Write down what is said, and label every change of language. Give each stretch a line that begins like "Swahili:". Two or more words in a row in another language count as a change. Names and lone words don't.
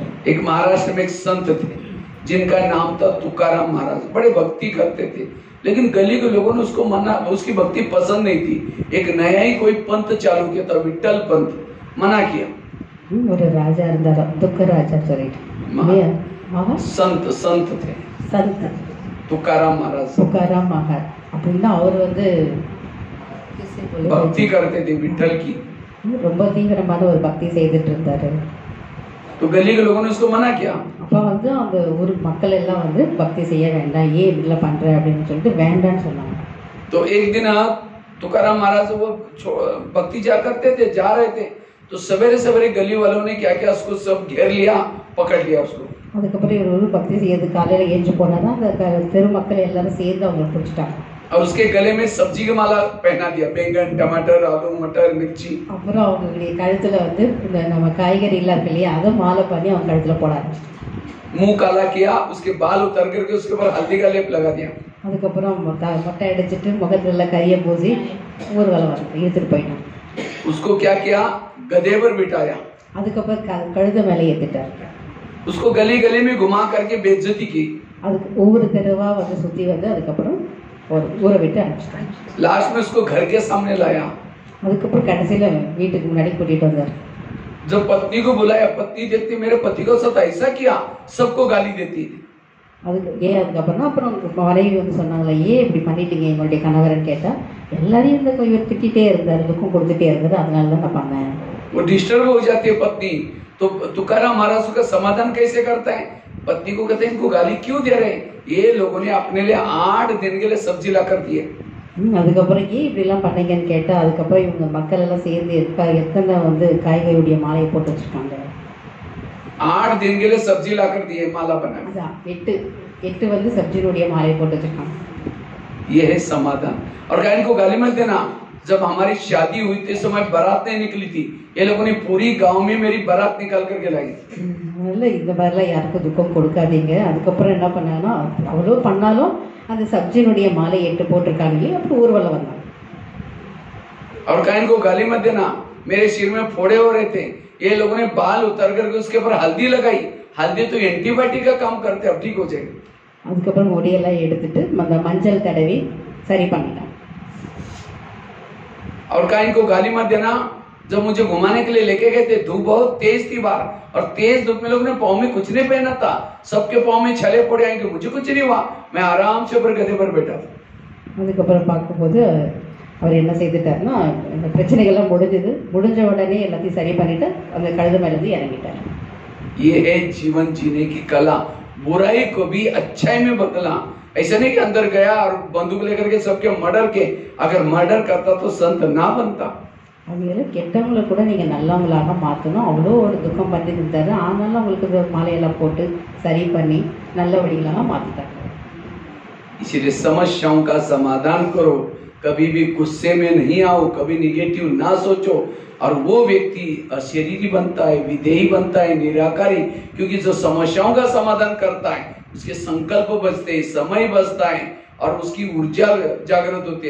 Hindi: एक महाराष्ट्र में एक संत थे जिनका नाम था तुकाराम महाराज. बड़े भक्ति करते थे, लेकिन गली के लोगों ने उसको मना, उसकी भक्ति पसंद नहीं थी. एक नया ही कोई पंथ चालू किया था, विट्ठल पंथ, मना किया.
Tamil: ஒரு ராஜா இருந்தார், துக்கராஜா சொல்லிட்டு
Hindi: संत संत थे, संत तुकाराम महाराज.
Tamil: तुकाराम महाराज அப்படின்னா அவர் வந்து
Hindi: भक्ति करते थे विट्ठल की,
Tamil: ரொம்ப தீவிரமான ஒரு பக்தி செய்துட்டு இருந்தாரு.
Hindi: तो गली के लोगों ने उसको मना किया.
Tamil: அப்ப வந்து அந்த ஊர் மக்கள் எல்லாம் வந்து பக்தி செய்ய வேண்டாம், ஏன் இப்படிலாம் பண்ற அப்படின்னு சொல்லிட்டு வேண்டான்னு சொன்னாங்க.
Hindi: तो एक दिन तुकाराम महाराज वो भक्ति जा करते थे, जा रहे थे, तो सवेरे सवेरे गली वालों ने क्या किया, उसको सब घेर लिया, पकड़ लिया उसको.
Tamil: அதுக்கப்புறம் இவர் ஒரு பக்தி செய்யறது காலையில ஏஞ்சி போனாதான் அந்த தெரு மக்கள் எல்லாரும் சேர்ந்து அவங்களை பிடிச்சிட்டாங்க.
Hindi: और उसके गले में सब्जी का माला पहना दिया, बैंगन टमाटर आलू मटर मिर्ची.
Tamil: அப்புறம் அவங்களுடைய கழுத்துல வந்து இந்த நம்ம காய்கறி எல்லாம் இருக்கு இல்லையா, அதை மாலை பண்ணி அவங்க கழுத்துல போட ஆரம்பிச்சிட்டாங்க.
Hindi: मुंह काला किया, उसके बाल उतर करके उसके ऊपर हल्दी का लेप लगा दिया.
Tamil: அதுக்கப்புறம் மொட்டை அடிச்சிட்டு முகத்துல கரிய பூசி ஊர்வலம் இழுத்துட்டு போயிட்டாங்க.
Hindi: उसको क्या किया, गधे पर बिठाया.
Tamil: அதுக்கப்புறம் கழுத மேலே ஏத்திட்டாரு.
Hindi: उसको गली गली में घुमा करके बेइज्जती की.
Tamil: அதுக்கு ஒவ்வொரு தெருவா வந்து சுத்தி வந்து அதுக்கப்புறம் ஒரு ஊரை விட்டு அனுப்பிச்சிட்டாங்க.
Hindi: लास्ट में उसको घर के सामने लाया.
Tamil: அதுக்கப்புறம் கடைசியில வீட்டுக்கு முன்னாடி கூட்டிட்டு வந்தார்.
Hindi: जब पत्नी को बुलाया, पत्नी देखती मेरे पति को साथ ऐसा किया, सबको गाली देती.
Tamil: அதுக்கு அதுக்கப்புறம் அப்புறம் மனைவி வந்து சொன்னாங்களே, ஏன் இப்படி பண்ணிட்டீங்க எங்களுடைய கணவர்னு கேட்டா, எல்லாரையும் இந்த இவர் திட்டிகிட்டே இருந்தார், துக்கம் கொடுத்துட்டே இருந்தார், அதனால தான் நான் பண்ணேன்.
Hindi: वो डिस्टर्ब हो जाती है पत्नी. तो तुकाराम महाराज का समाधान कैसे करता है, पत्नी को कहते हैं इनको गाली क्यों दे रहे हैं, ये लोगों ने अपने लिए 8 दिन के लिए सब्जी ला कर दिए.
Tamil: அதுக்கப்புறம் ஏன் இப்படிலாம் பண்ணீங்கன்னு கேட்டா, அதுக்கப்புறம் இவங்க மக்கள் எல்லாம் சேர்ந்து எத்தனை வந்து காய்கறியுடைய மாலையை போட்டு வச்சிருக்காங்க.
Hindi: 8 दिन के लिए सब्जी ला कर दिए, माला बना.
Tamil: 8 வந்து सब्जियोடைய மாலையை போட்டு வச்சிருக்காங்க.
Hindi: ये है समाधान. और कहा इनको गाली मत देना. जब हमारी शादी हुई थी समय बारात नहीं निकली थी, ये लोगों ने पूरी गांव में मेरी बारात निकाल करके लाई.
Tamil: இந்த மாதிரிலாம் யாருக்கும் துக்கம் கொடுக்காதீங்க. அதுக்கப்புறம் என்ன பண்ணாங்கன்னா, அவ்வளோ பண்ணாலும் அந்த सब्जियोடைய மாலை 8 போட்டிருக்காங்க இல்லையா, அப்படி ஊர்வலம் வந்தாங்க.
Hindi: और कहा इनको गाली मत देना, मेरे सिर में फोड़े हो रहे थे, ये लोगों ने बाल उतर करके उसके ऊपर हल्दी लगाई. हल्दी तो एंटीबायोटिक का काम करते, अब ठीक हो जाएगा.
Tamil: அதுக்கப்புறம் முடியெல்லாம் எடுத்துட்டு அந்த மஞ்சள் தடவி சரி பண்ணிட்டாங்க.
Hindi: और कहा इनको गाली मत देना, जब मुझे घुमाने के लिए लेके गए थे, धूप बहुत तेज थी बाहर, और तेज धूप में लोगों ने पाँव में कुछ नहीं पहना था, सबके पाँव में छले पड़े आएंगे, मुझे कुछ नहीं हुआ, मैं आराम से ऊपर गधे पर बैठा था.
Tamil: அதுக்கப்புறம் பார்க்கும்போது அவர் என்ன செய்துட்டாருன்னா, இந்த பிரச்சனைகள்லாம் முடிஞ்ச உடனே எல்லாத்தையும் சரி பண்ணிட்டு அந்த கழுத மேல இருந்து இறங்கிட்டார்.
Hindi: ये है जीवन जीने की कला, बुराई को भी अच्छाई में बदलना. ऐसा नहीं कि अंदर गया और बंदूक लेकर के सबके मर्डर के, अगर मर्डर करता तो संत ना बनता.
Tamil: அவங்கள கெட்டவங்களை கூட நீங்க நல்லவங்களாக மாற்றணும். அவ்வளோ ஒரு துக்கம் பண்ணி இருந்தாரு, ஆனாலும் அவங்களுக்கு மாலையெல்லாம் போட்டு சரி பண்ணி நல்லபடிகளாக மாற்றிட்டாங்க.
Hindi: इसीलिए समस्याओं का समाधान करो, कभी भी गुस्से में नहीं आओ, कभी निगेटिव ना सोचो. और वो व्यक्ति अशरीरी बनता है, विधेयी बनता है, निराकारी, क्योंकि जो समस्याओं का समाधान करता है उसके संकल्प बचते हैं, समय बचता है और उसकी ऊर्जा जागृत होती है।